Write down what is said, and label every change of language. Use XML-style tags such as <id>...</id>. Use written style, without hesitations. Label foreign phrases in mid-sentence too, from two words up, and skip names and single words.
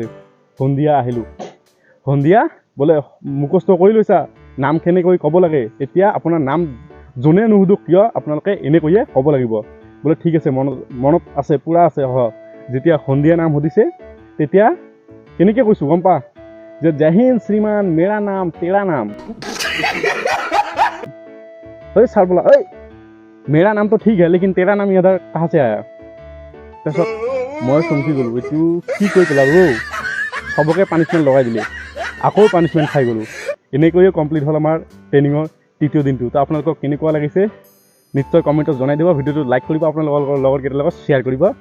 <as>সন্ধিয়া আহিলোঁ, সন্ধিয়া বোলে মুখস্থ কৰি লৈছা, নাম কেনেকৈ ক'ব লাগে, এতিয়া আপোনাৰ নাম যোনে নুসুধক কিয় আপোনালোকে এনেকৈয়ে ক'ব লাগিব। বোলে ঠিক আছে, মনত আছে, পূৰা আছে। যেতিয়া সন্ধিয়া নাম সুধিছে তেতিয়া কেনেকৈ কৈছোঁ গম পা, যে</as> <hi>जय हिंद श्रीमान मेरा नाम तेरा नाम। सर बोला मेरा नाम तो ठीक है लेकिन तेरा नाम इधर कहाँ से आया?</hi> <as>তাৰপিছত মই চমকি গ'লোঁ, এইটো কি কৰি পেলালোঁ? চবকে পানিছমেণ্ট লগাই দিলে, আকৌ পানিছমেণ্ট খাই গ'লোঁ। এনেকৈয়ে কমপ্লিট হ'ল আমাৰ ট্ৰেইনিঙৰ তৃতীয় দিনটো। তো আপোনালোকক কেনেকুৱা লাগিছে নিশ্চয় কমেণ্টত জনাই দিব। ভিডিঅ'টো লাইক কৰিব, আপোনালোকৰ লগৰকেইটাৰ লগত শ্বেয়াৰ কৰিব।</as>